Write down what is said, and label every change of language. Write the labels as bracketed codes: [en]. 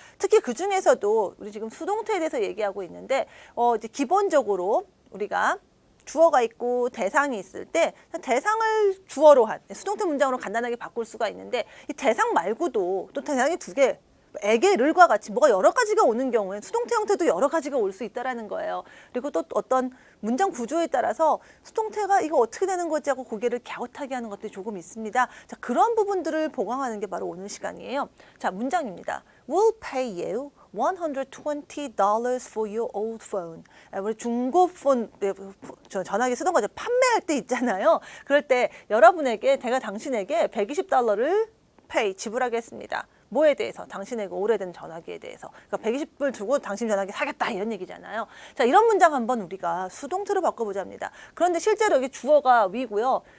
[ko] 특히 그 중에서도 우리 지금 수동태에 대해서 얘기하고 있는데 이제 기본적으로 우리가 주어가 있고 대상이 있을 때 대상을 주어로 한 수동태 문장으로 간단하게 바꿀 수가 있는데 이 대상 말고도 또 대상이 두 개 에게, 를과 같이 뭐가 여러 가지가 오는 경우에 수동태 형태도 여러 가지가 올 수 있다라는 거예요. 그리고 또 어떤 문장 구조에 따라서 수동태가 이거 어떻게 되는 거지 하고 고개를 갸웃하게 하는 것들이 조금 있습니다. 자, 그런 부분들을 보강하는 게 바로 오늘 시간이에요. 자, 문장입니다. [en] We'll pay you $120 for your old phone. [ko] 우리 중고폰 전화기 쓰던 거죠. 판매할 때 있잖아요. 그럴 때 여러분에게 제가 당신에게 $120를 지불하겠습니다. 뭐에 대해서? 당신에게 오래된 전화기에 대해서. 그러니까 120불 주고 당신 전화기 사겠다 이런 얘기잖아요. 자, 이런 문장 한번 우리가 수동태로 바꿔보자입니다. 그런데 실제로 여기 주어가 we고요.